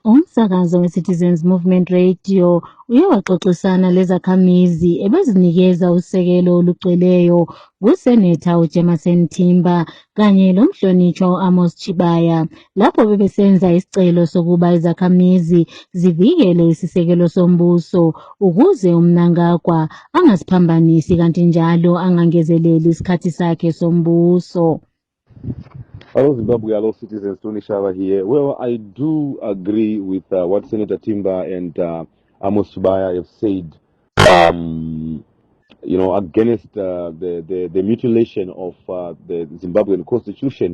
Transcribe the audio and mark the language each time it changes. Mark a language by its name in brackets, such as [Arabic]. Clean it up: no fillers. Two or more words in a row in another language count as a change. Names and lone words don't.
[North Ndebele] Umsakazo we-Citizens Movement Radio uye waxoxisana lezakhamizi ebezinikeza usekelo olugcweleyo kuSeneta uJemison Timba kanye lomhlonishwa u-Amos Chibaya lapho bebesenza isicelo sokuba izakhamizi zivikele isisekelo sombuso ukuze uMnangagwa angasiphambanisi kanti njalo angangezeleli isikhathi sakhe sombuso. [English] Hello Zimbabwe, hello citizens, Tony Shava here. Well, I do agree with what Senator Timba and Amos Chibaya have said, against the mutilation of the Zimbabwean constitution.